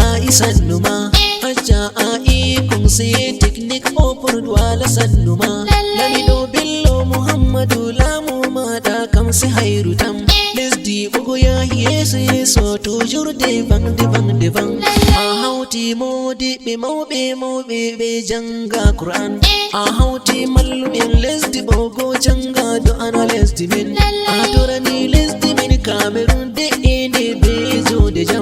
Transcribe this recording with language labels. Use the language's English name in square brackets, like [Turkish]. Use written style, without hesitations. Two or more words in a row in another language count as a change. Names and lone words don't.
[Fula] sannuma hajja a ikon sai teknik opur duwala sannuma lamido bello muhammadu lamu mada kam si hayru tam lesdi bugu ya yeso yeso [French] toujours devan [Fula] a hauti modi be mawbe be janga qur'an a hauti mallumin lesdi bogo janga do ana lesdi min a torani lesdi min cameroon de ene be jode jam